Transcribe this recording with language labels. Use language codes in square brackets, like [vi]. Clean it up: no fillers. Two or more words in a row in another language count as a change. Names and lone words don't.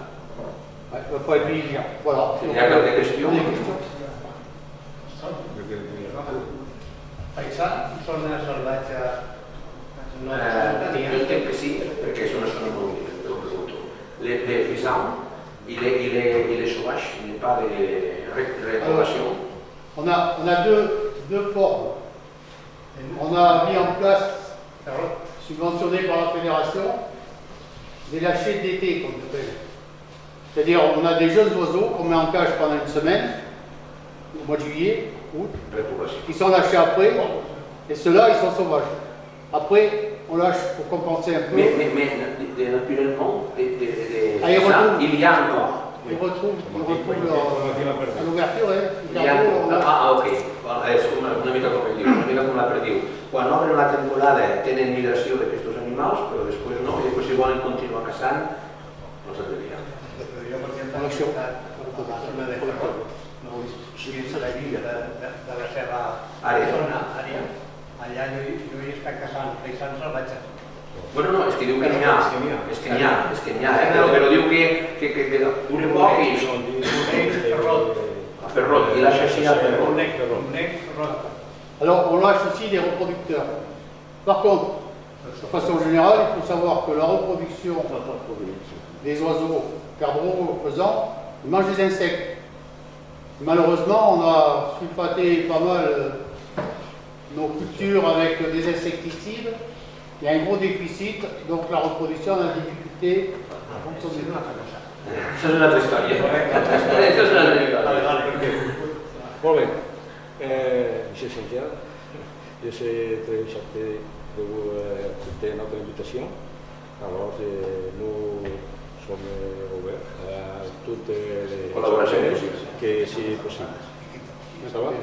[fr] Ouais, il ne va pas être exigeant. Voilà. [ca] Si hi ha cap qüestió... Paisà, zona salvatge... Jo entenc que sí, perquè és una zona molt única. [fr] Les paysans et les sauvages, il n'y a pas de repoblació. On a deux formes. On a mis en place, subventionné par la fédération, des lâchers d'été, comme on appelle. C'est-à-dire, on a des jeunes oiseaux qu'on met en cage pendant une semaine, au mois de juillet, août, qui sont lâchés après, et ceux-là, ils sont sauvages. Après, on lâche pour compenser un peu. Mais naturellement, les Ah, ils retrouvent. il y a encore. Ils retrouvent à l'ouverture, [ca] Hi ha, ok, és una mica com diu, una mica com la perdiu. Quan obren la temporada tenen migració d'aquests animals, però després no, i després si volen continuar caçant, no s'atreviran. Jo, per exemple, he estat a la zona de Ferrol, dins la villa de la seva zona, àrea. Allà jo he estat caçant faisans salvatges. Bueno, no, és que diu que n'hi ha, és que n'hi ha, però diu que un poc i... A Ferrol, i la xarxa a Ferrol. [fr] Alors, on lâche aussi des reproducteurs. Par contre, de façon générale, il faut savoir que la reproduction des oiseaux perdreaux faisant, ils mangent des insectes. Malheureusement, on a sulfaté pas mal nos cultures avec des insecticides. Il y a un gros déficit, donc la reproduction a des difficultés à fonctionner. [ca] Això és una altra història. Això és una altra història. Molt bé. [fr] Monsieur Santiago, je sais très charté de vous accepter notre invitation. Alors, nous sommes ouverts à toutes les collaborations que c'est possible. Ça va?